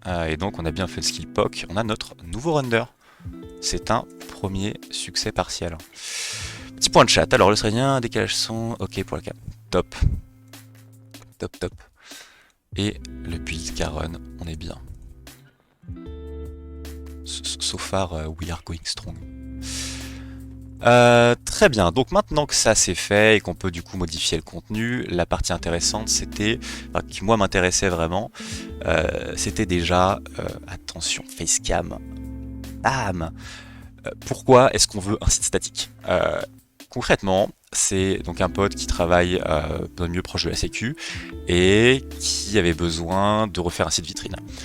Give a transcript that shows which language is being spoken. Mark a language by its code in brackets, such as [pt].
[fr] Et donc on a bien fait le skill POC. On a notre nouveau render. C'est un premier succès partiel. Petit point de chat. Alors le syrien, décalage son, ok pour la cam. Top. Top, top. Et le build Caron, on est bien. [en] So far, we are going strong. [fr] Très bien, donc maintenant que ça c'est fait et qu'on peut du coup modifier le contenu, la partie intéressante c'était, enfin, qui moi m'intéressait vraiment, c'était déjà, attention, facecam, bam. Pourquoi est-ce qu'on veut un site statique? Concrètement, c'est donc un pote qui travaille dans le milieu proche de la sécu et qui avait besoin de refaire un site vitrine.